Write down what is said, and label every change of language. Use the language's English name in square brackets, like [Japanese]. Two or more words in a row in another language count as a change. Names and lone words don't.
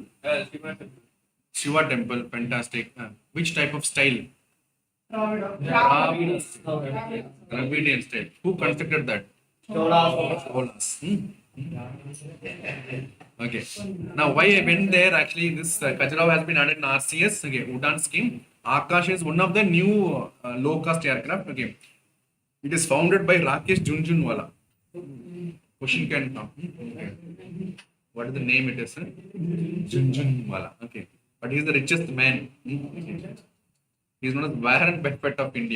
[English] Shiva temple, fantastic. Which type of style? Dravidian style. Who constructed that? Cholas. Okay. Now, why I went there? Actually, this Khajuraho has been added in RCS. Okay, Udan scheme. Akash is one of the new low-cost aircraft. Okay. It is founded by Rakesh Junjunwala. Question can come. Okay. What is the name it is? Junjunwala. Okay. But he is the richest man. He is known as Warren Buffett of India.